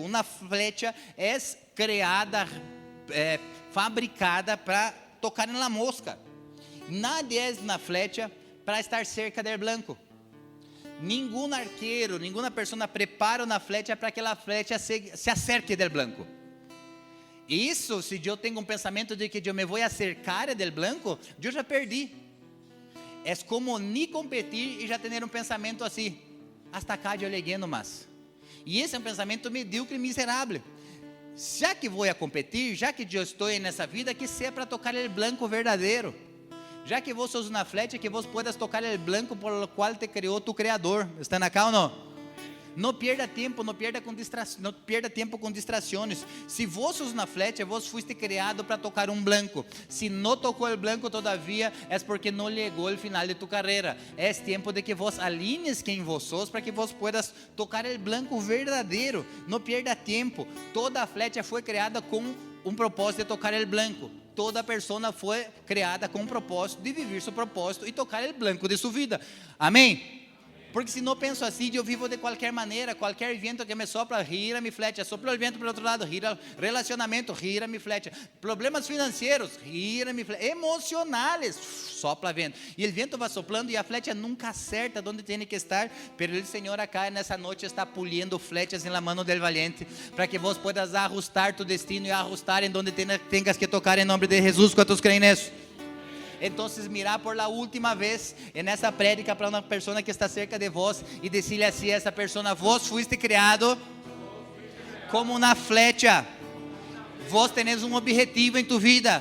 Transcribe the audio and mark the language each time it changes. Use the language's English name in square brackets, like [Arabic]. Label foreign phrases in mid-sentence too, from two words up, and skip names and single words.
[Spanish] Una flecha es creada, fabricada para tocar en la mosca. Nadie es una flecha para estar cerca del blanco. Ningún arquero, ninguna persona prepara una flecha para que la flecha se acerque del blanco. [Portuguese] Isso, se eu tenho pensamento de que eu me vou [Spanish] acercar del blanco, [Portuguese] eu já perdi. É como ni competir e já ter pensamento assim, [Spanish] hasta acá eu lleguei nomás. [Portuguese] E esse é pensamento medíocre e miserável. Já que vou a competir, já que eu estou nessa vida, que seja para tocar o blanco verdadeiro. Já que vos sos uma flecha, que [Spanish] vos puedas [Portuguese] tocar o blanco [Spanish] por el [Portuguese] qual te criou tu Criador. Estão acá ou não? Não perda tempo, não perda tempo com distrações. Se vos sos uma flecha, [Spanish] vos fuiste [Portuguese] criado para tocar um blanco. Se não tocou o blanco todavia, é porque não chegou o final de tu carreira. É tempo de que vos alinhes quem vos sos, para que [Spanish] vos puedas [Portuguese] tocar o blanco verdadeiro. Não perda tempo. Toda flecha foi criada com um propósito de tocar o blanco. Toda persona foi criada com um propósito de viver seu propósito e tocar o blanco de sua vida. Amém? Porque se não penso assim, eu vivo de qualquer maneira, qualquer vento que me sopra, gira [Spanish] mi flecha, [Portuguese] sopra o vento para o outro lado, gira relacionamento, gira [Spanish] mi flecha, [Portuguese] problemas financeiros, gira [Spanish] mi flecha, emocionales, sopla [Portuguese] vento, e o vento vai soplando e a flecha nunca acerta onde tem que estar, pero o Senhor acá nessa noite está [Spanish] puliendo flechas [Portuguese] em [Spanish] la mano del valiente, [Portuguese] para que [Spanish] vos puedas [Portuguese] ajustar tu destino e ajustar em [Spanish] donde tengas que tocar [Portuguese] em nome de Jesus. Quantos creem nisso? Então, [Spanish] mirar por la última vez [Portuguese] nessa prédica para uma pessoa que está cerca de vós e decirle assim a essa pessoa: [Spanish] vos fuiste [Portuguese] criado como uma flecha, [Spanish] vos tenés [Portuguese] um objetivo em tu vida.